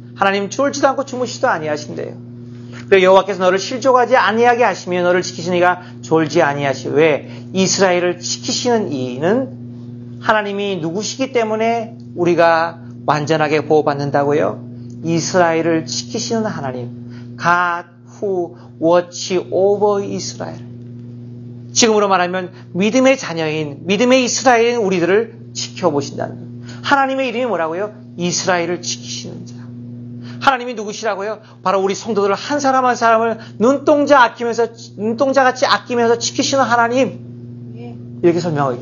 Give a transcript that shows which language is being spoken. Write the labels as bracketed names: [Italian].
[Korean] 하나님 졸지도 않고 주무시도 아니하신대요. 그리고 여호와께서 너를 실족하지 아니하게 하시며 너를 지키시는 이가 졸지 아니하시오. 왜? 이스라엘을 지키시는 이는 하나님이 누구시기 때문에 우리가 완전하게 보호받는다고요? 이스라엘을 지키시는 하나님. [English] God who watch over Israel. [Korean] 지금으로 말하면 믿음의 자녀인 믿음의 이스라엘인 우리들을 지켜보신다는 거예요. 하나님의 이름이 뭐라고요? 이스라엘을 지키시는 자. 하나님이 누구시라고요? 바로 우리 성도들 한 사람 한 사람을 눈동자같이 아끼면서 지키시는 하나님. 이렇게 설명해요.